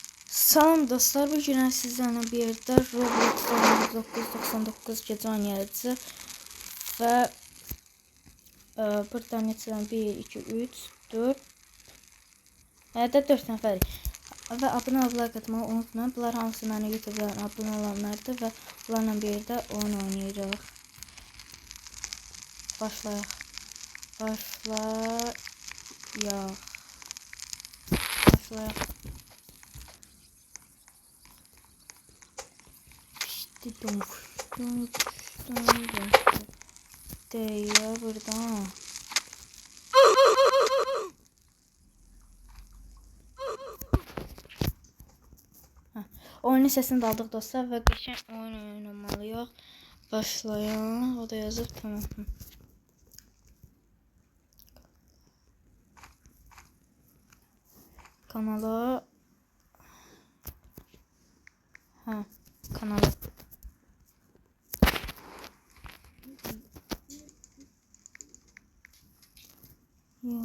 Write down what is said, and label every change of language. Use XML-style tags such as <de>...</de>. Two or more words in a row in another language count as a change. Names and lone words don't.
<az>Salam dostlar, bu gün sizlərlə bir yerdə Roblox 1999 gecə oynayacağıq və burada neçə 1 2 3 4 hətta 4 nəfərik və abunə olub like atmağı unutmayın. Bunlar hamısı mənim YouTube-dan abunə olanlardır və bunlarla bir yerdə oyun oynayırıq. Başlayaq.</az> <tr>Değil buradan. Oyunun sesini de aldık dostlar ve geçen oyun oynamalıyıq.</tr> <az>Başlayalım. O da yazıb tamam. Kanala kanala yox.</az>